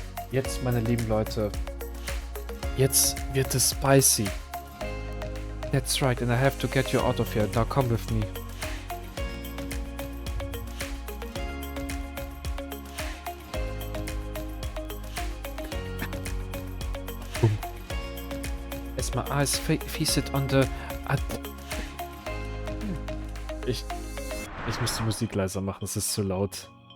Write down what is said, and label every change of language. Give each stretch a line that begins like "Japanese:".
German: Jetzt, meine lieben Leute, jetzt wird es spicy.
English: That's right, and I have to get you out of here. Now come with me. Boom. As my eyes feasted on the...
German: Ich muss die Musik leiser machen, es ist zu laut.